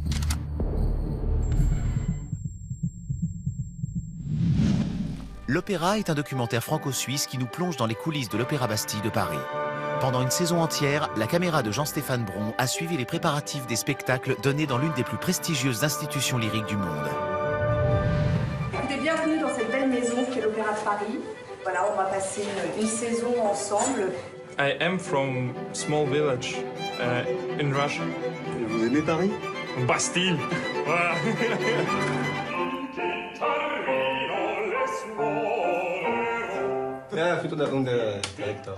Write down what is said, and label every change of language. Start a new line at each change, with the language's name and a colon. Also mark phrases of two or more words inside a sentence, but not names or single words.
French: L'Opéra est un documentaire franco-suisse qui nous plonge dans les coulisses de l'Opéra Bastille de Paris. Pendant une saison entière, la caméra de Jean-Stéphane Bron a suivi les préparatifs des spectacles donnés dans l'une des plus prestigieuses institutions lyriques du monde. Écoutez, bienvenue dans cette belle maison qu'est l'Opéra de Paris. Voilà, on va passer une saison ensemble.
English: I am from small village in Russia.
French: Vous aimez Paris? Bastille. Voilà.
German: Ja, für den Runde Direktor.